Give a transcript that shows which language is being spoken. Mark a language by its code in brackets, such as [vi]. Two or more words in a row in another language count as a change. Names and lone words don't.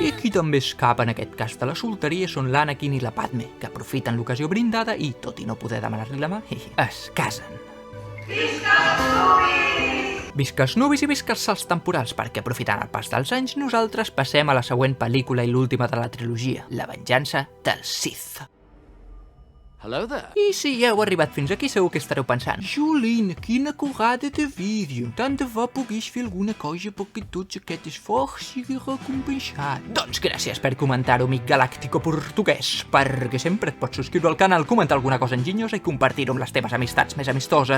[ca] I qui també escapa en aquest cas de la solteria són l'Anakin i la Padme, que aprofiten l'ocasió brindada i, tot i no poder demanar-li la mà, es casen. Visca els nuvis i visca els salts temporals, perquè aprofitant el pas dels anys, nosaltres passem a la següent pel·lícula i l'última de la trilogia, La venjança dels Sith. [en] Hello there. [ca] I si ja heu arribat fins aquí, segur que estareu pensant: Jolín, quina cagada de vídeo! Tant de bo pogués fer alguna cosa perquè tots aquest esforç sigui recompensat. Doncs gràcies per comentar-ho, amic galàctico portuguès, perquè sempre et pots subscriure al canal, comentar alguna cosa enginyosa i compartir-ho amb les teves amistats més amistoses.